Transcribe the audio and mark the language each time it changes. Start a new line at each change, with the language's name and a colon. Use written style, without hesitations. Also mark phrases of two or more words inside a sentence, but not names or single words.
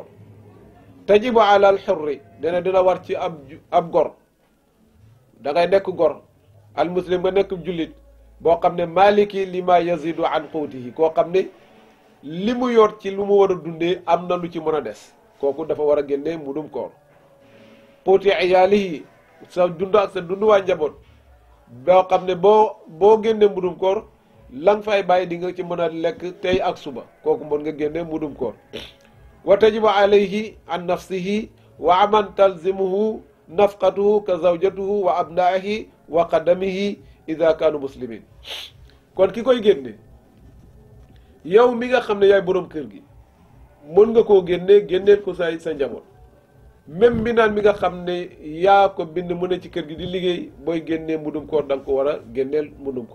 Arabic: تجب على الحر,
Wolof: dina dina war ci ab gor, da ngay nekk gor
Arabic: المسلم
Wolof: nga nekk jullit boo xam ne
Arabic: مالك لما يزيد عن قوته,
Wolof: koo xam ne li mu yor ci lu mu war a dundee am na lu ci mën a des, kooku dafa war a génne mudum koor.
Arabic: قوت عياله,
Wolof: sa dund ak sa dund waa njaboot boo xam ne boo génne mudum koor la nga fay bàyyi di nga ci mën a lekk tey ak suba, kooku mën nga génne mudum koor.
Arabic: وتجب عليه عن نفسه وعمن تلزمه نفقته كزوجته وأبنائه وخدمه إذا كانوا مسلمين.
Wolof: kon ki koy génne yow mi nga xam ne yaay borom kër gi mën nga koo génneel ko sa njaboot. même mi naan mi nga xam ne yaa ko bind mu ne ci kër gi di liggéey, booy génnee mudum koor da nga ko war a génneel mudum koor.